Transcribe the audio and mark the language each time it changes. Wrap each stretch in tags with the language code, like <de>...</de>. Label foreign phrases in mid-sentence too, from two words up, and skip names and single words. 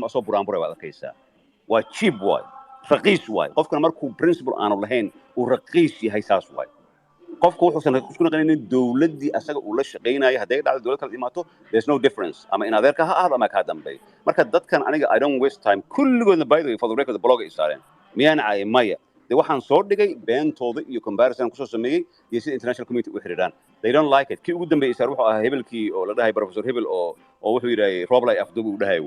<so>asoo buraanburay waad arkaysaa waa cheap waay raqiis waay qofkana markuu principle aanu lahayn uu raqiis yahay saas waay qofku wuxuusan isku naqanin dawladdii asaga uu la shaqeynayo hadday dhacdo dawlad kala imaato</so> <en>there's no difference</en> <so>ama in adeerka ha ahdo ama ka dambeey marka dadkan aniga</so> <en>I don't waste time</en> <so>kulligoodna</so> <en>by the way for the record</en> <so>blog ay saareen miyaan caay maya de waxaan soo dhigay beentooda iyo comparison kusoo sameeyey iyo sida</so> <en>international community</en> <so>u xiriiraan</so> <en>they don't like it</en> <so>kii ugu dambeeyay saar wuxuu ahaa hebelkii oo la dhahay professor hebel oo wuxuu yidhahay roblay afduub u dhahay</so>